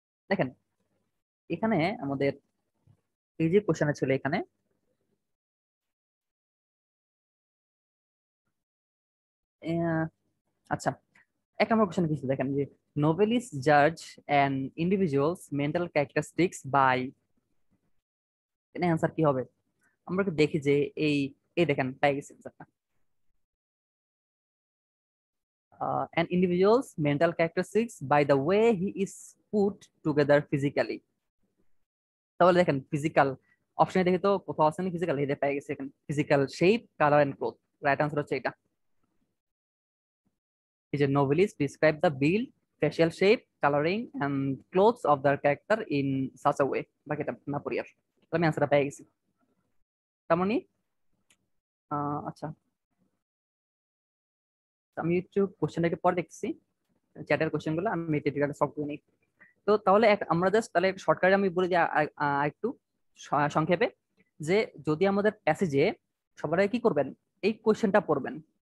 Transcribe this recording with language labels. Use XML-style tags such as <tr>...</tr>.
<bn>দেখেন এখানে আমাদের এই যে কোশ্চেনটা ছিল এখানে, আচ্ছা 1 নম্বর কোশ্চেন কিছু দেখেন যে</bn> <en>নোভেলিস Jaaz an individuals mental characteristics by,</en> <bn>এখানে অ্যান্সার কি হবে? আমরা একটু দেখি যে এই এই দেখেন পেয়ে গেছি অ্যান্সারটা।</bn> <en>An individual's mental characteristics by the way he is put together physically.</en> <bn>তাহলে দেখেন ফিজিক্যাল অপশনে দেখি তো কোথাও আছে না ফিজিক্যাল, এটা পেয়ে গেছে এখানে, physical shape, colour and cloth. Right answer হচ্ছে এটা। এই যে</bn> <en>novelist describe the build, facial shape, coloring and clothes of their character in such a way,</en> <bn>বাকিটা না পড়ি আর, তাহলে আমি অ্যান্সারটা পেয়ে গেছি। তার মানে আচ্ছা আমি একটু কোশ্চেনটাকে পরে দেখছি, চ্যাটের কোশ্চেন গুলো আমি এটা সলভ করে নিই। তো তাহলে আমরা জাস্ট তাহলে শর্টকাটে আমি বলে দিই একটু সংক্ষেপে, যে যদি আমাদের প্যাসেজে সবার আগে কি করবেন, এই কোশ্চেনটা পড়বেন।</bn>